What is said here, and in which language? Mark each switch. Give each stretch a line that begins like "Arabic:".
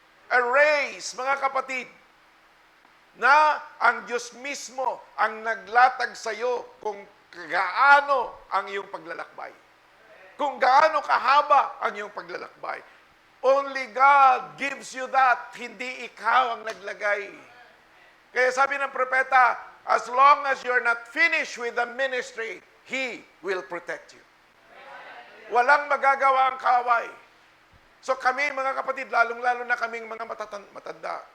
English: A race,
Filipino: mga kapatid, na ang Diyos mismo ang naglatag sa iyo kung gaano ang iyong paglalakbay. Kung gaano kahaba ang iyong paglalakbay.
English: Only God gives you that,
Filipino: hindi ikaw ang naglagay. Kaya sabi ng propeta,
English: as long as you're not finished with the ministry, He will protect you.
Filipino: Walang magagawa ang kaway. So kami, mga kapatid, lalong-lalo na kaming mga matanda.